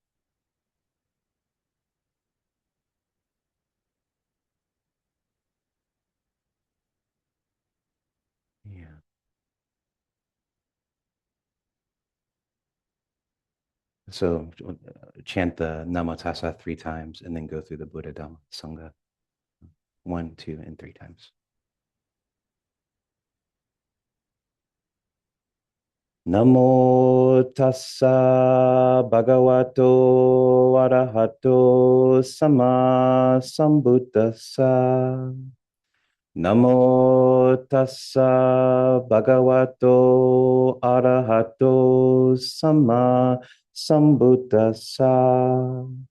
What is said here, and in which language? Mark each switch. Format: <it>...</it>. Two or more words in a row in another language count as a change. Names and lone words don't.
<en>Yeah. So chant the</en> <pi>Namo Tassa</pi> <en>3 times, and then go through the</en> <pi>Buddha Dhamma Sangha</pi> <en>1, 2, and 3 times.</en> <pi>Namo tassa bhagavato arahato sama sambuddhassa. Namo tassa bhagavato arahato sama sambuddhassa.</pi>